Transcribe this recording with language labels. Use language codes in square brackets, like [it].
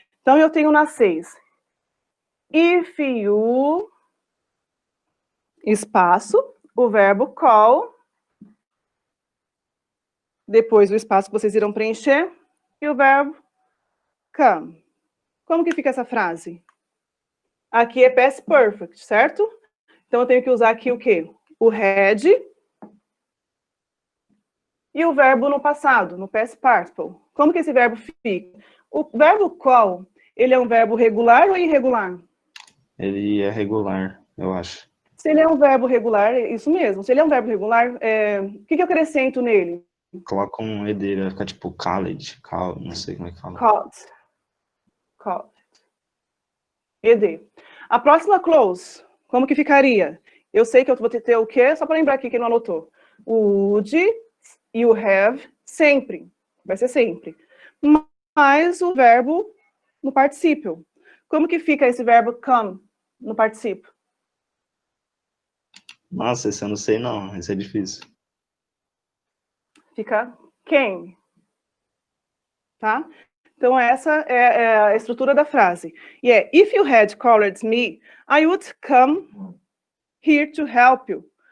[pt] Então, eu tenho na 6. If you, espaço, o verbo call, depois o espaço que vocês irão preencher, e o verbo come. Como que fica essa frase? Aqui é past perfect, certo? Então, eu tenho que usar aqui o quê? O had e o verbo no passado, no past participle. Como que esse verbo fica? O verbo call, ele é um verbo regular ou irregular? Ele é regular, eu acho. Se ele é um verbo regular, é isso mesmo. Se ele é um verbo regular, o que eu acrescento nele? Coloca um ED, vai ficar tipo college, não sei como é que fala. Called. ED. A próxima clause, como que ficaria? Eu sei que eu vou ter o quê? Só para lembrar aqui quem não anotou. O would e o have, sempre. Vai ser sempre. Mais o verbo no particípio. Como que fica esse verbo come no particípio? Nossa, esse eu não sei não, esse é difícil. Fica came. Tá? Então, essa é a estrutura da frase. [en] E é, if you had called me, I would come here to help you.